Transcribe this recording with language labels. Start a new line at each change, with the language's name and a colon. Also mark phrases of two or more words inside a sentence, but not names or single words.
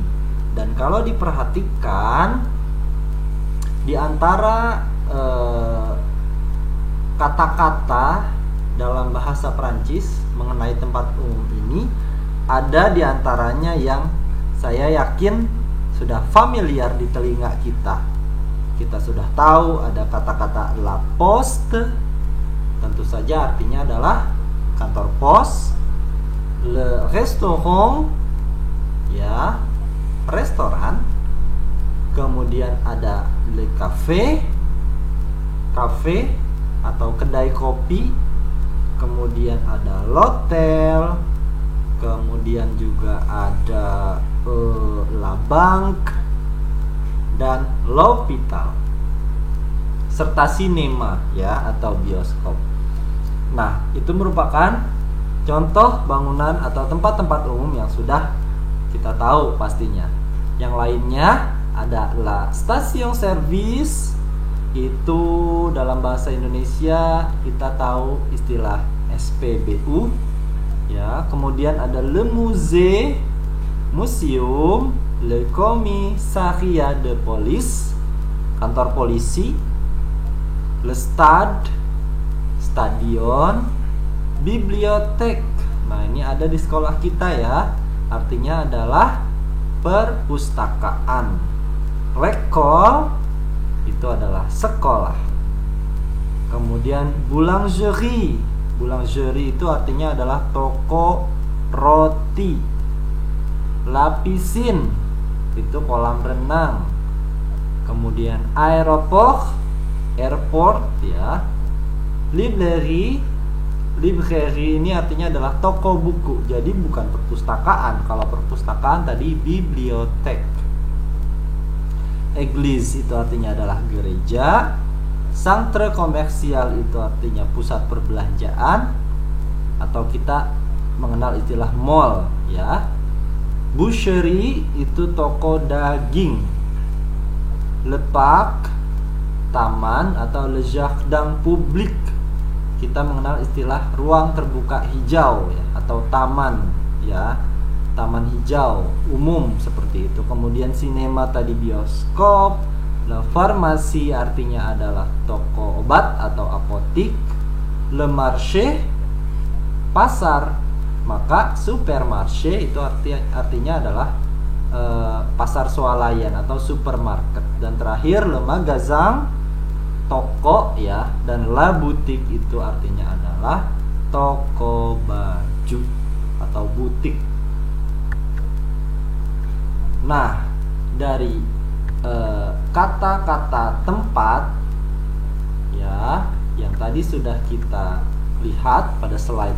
Indonesian: Dan kalau diperhatikan di antara kata-kata dalam bahasa Perancis mengenai tempat umum ini, ada di antaranya yang saya yakin sudah familiar di telinga kita. Kita sudah tahu ada kata-kata
French: la poste,
Indonesian: tentu saja artinya adalah kantor pos.
French: Le restaurant,
Indonesian: ya, restoran. Kemudian ada
French: le café,
Indonesian: cafe atau kedai kopi. Kemudian ada l'hôtel. Kemudian juga ada
French: la banque
Indonesian: dan l'hôpital, serta sinema ya atau bioskop. Nah, itu merupakan contoh bangunan atau tempat-tempat umum yang sudah kita tahu pastinya. Yang lainnya ada
French: la station service,
Indonesian: itu dalam bahasa Indonesia kita tahu istilah SPBU ya. Kemudian ada
French: le musée, museum, le commissariat de police,
Indonesian: kantor polisi,
French: le stade,
Indonesian: stadion, bibliotek. Nah, ini ada di sekolah kita ya. Artinya adalah perpustakaan. L'école itu adalah sekolah. Kemudian boulangerie. Boulangerie itu artinya adalah toko roti.
French: La piscine
Indonesian: itu kolam renang. Kemudian aéroport, airport ya. Librairie, librairie ini artinya adalah toko buku. Jadi bukan perpustakaan. Kalau perpustakaan tadi bibliotek. Église itu artinya adalah gereja.
French: Centre commercial
Indonesian: itu artinya pusat perbelanjaan, atau kita mengenal istilah mall ya. Boucherie itu toko daging.
French: Le parc,
Indonesian: taman atau
French: le jardin public,
Indonesian: kita mengenal istilah ruang terbuka hijau ya, atau taman ya, taman hijau umum seperti itu. Kemudian sinema tadi bioskop.
French: Le pharmacie
Indonesian: artinya adalah toko obat atau apotik.
French: Le marché,
Indonesian: pasar. Maka supermarché itu artinya adalah pasar swalayan atau supermarket. Dan terakhir
French: le magasin,
Indonesian: toko ya. Dan
French: la boutique
Indonesian: itu artinya adalah toko baju atau butik. Nah, dari kata-kata tempat ya, yang tadi sudah kita lihat pada slide